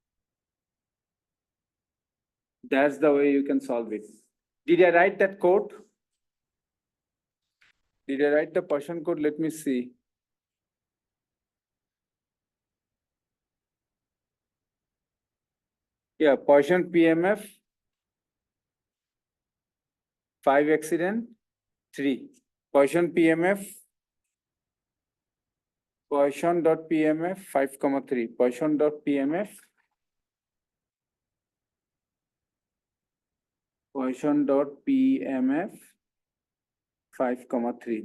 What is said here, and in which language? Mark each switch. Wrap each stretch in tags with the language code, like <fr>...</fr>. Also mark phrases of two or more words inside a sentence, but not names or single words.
<en>That's the way you can solve it. Did I write that code? Did I write the Poisson code? Let me see. Yeah, Poisson PMF, 5 accident, 3. Poisson PMF, Poisson.pmf 5,3. Poisson.pmf, Poisson.pmf 5,3.</en>